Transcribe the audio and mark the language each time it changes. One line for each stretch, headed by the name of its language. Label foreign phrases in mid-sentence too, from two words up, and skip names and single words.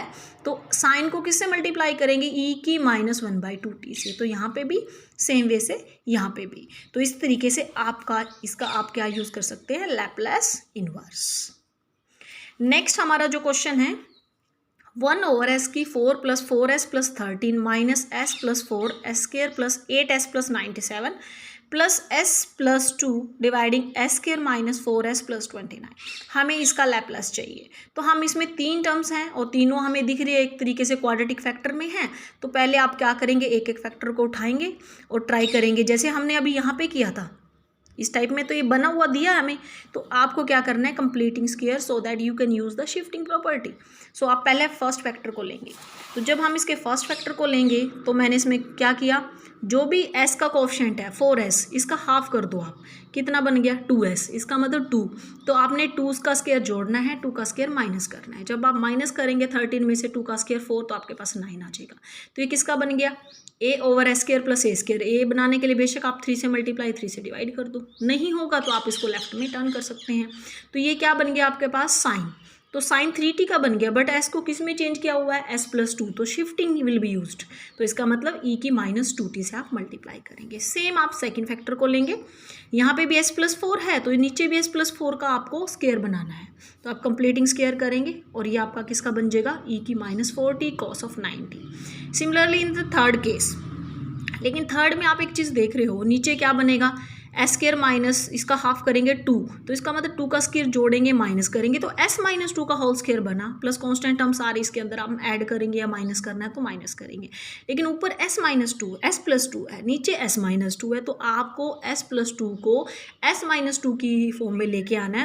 Hindi: तो साइन को किससे मल्टीप्लाई करेंगे, e⁻1/2t से। तो यहाँ पे भी
English: same way
Hindi: से यहाँ पे भी। तो इस तरीके से इसका आप क्या यूज़ कर सकते हैं,
English: Laplace inverse.
Hindi: नेक्स्ट हमारा जो क्वेश्चन है, 1/s की 4 + 4s + 13 - s + 4 s² + 8s + 97 + s + 2 डिवाइडिंग s² - 4s + 29। हमें इसका लैप्लास चाहिए। तो हम इसमें 3 टर्म्स हैं और तीनों हमें दिख रही है एक तरीके से
English: quadratic factor
Hindi: में हैं। तो पहले आप क्या करेंगे, एक एक फैक्टर को उठाएंगे और ट्राई करेंगे, जैसे हमने अभी यहाँ पे किया था इस टाइप में। तो ये बना हुआ दिया हमें, तो आपको क्या करना है,
English: completing square so that you can use the shifting property.
Hindi: सो आप पहले
English: first factor
Hindi: को लेंगे। तो जब हम इसके
English: first factor
Hindi: को लेंगे तो मैंने इसमें क्या किया, जो भी s का कोएफिशिएंट है 4s, इसका हाफ कर दो आप, कितना बन गया 2s, इसका मतलब 2। तो आपने 2 का स्क्वायर जोड़ना है, 2 का स्क्वायर माइनस करना है। जब आप माइनस करेंगे 13 में से 2 का स्क्वायर 4, तो आपके पास 9 आ जाएगा। तो ये किसका बन गया, a/s² + a²। a बनाने के लिए बेशक आप 3 से मल्टीप्लाई 3 से डिवाइड कर दो, नहीं होगा तो आप इसको लेफ्ट में टर्न कर सकते हैं। तो ये क्या बन गया आपके पास, साइन। तो साइन 3t का बन गया, बट s को किस में चेंज किया हुआ है, s + 2। तो
English: shifting will be used.
Hindi: तो इसका मतलब e⁻2t से आप मल्टीप्लाई करेंगे। सेम आप
English: second factor
Hindi: को लेंगे, यहाँ पे भी s + 4 है, तो नीचे भी s + 4 का आपको स्क्वायर बनाना है। तो आप
English: completing square
Hindi: करेंगे और ये आपका किसका बन जाएगा, e⁻4t cos of 9t।
English: similarly in the third case,
Hindi: लेकिन थर्ड में आप एक चीज़ देख रहे हो, नीचे क्या बनेगा, s² माइनस इसका हाफ करेंगे 2, तो इसका मतलब 2 का स्क्वायर जोड़ेंगे माइनस करेंगे, तो s - 2 का
English: whole square
Hindi: बना, प्लस
English: constant term
Hindi: सारे इसके अंदर हम ऐड करेंगे या माइनस करना है तो माइनस करेंगे। लेकिन ऊपर s - 2 s + 2 है, नीचे s - 2 है, तो आपको s + 2 को s - 2 की फॉर्म में लेके आना है।